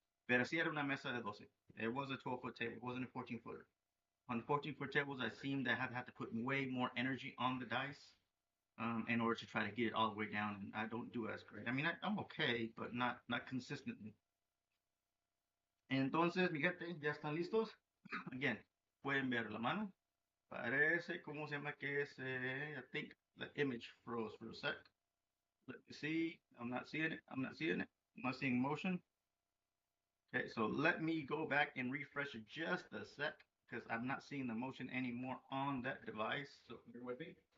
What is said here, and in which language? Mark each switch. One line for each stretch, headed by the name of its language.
Spanish: Pero sí era una mesa de 12.
English: It was a 12-foot table. It wasn't a 14-footer. On 14-foot tables, I seem to have had to put way more energy on the dice in order to try to get it all the way down, and I don't do as great. I mean, I'm okay, but not consistently.
Spanish: Entonces, mi gente, ya están listos. Again, pueden ver la mano. Parece, ¿cómo se llama que es?
English: I think the image froze for a sec. Let me see. I'm not seeing it. I'm not seeing it. I'm not seeing motion. Okay, so let me go back and refresh it just a sec because I'm not seeing the motion anymore on that device. So bear with me.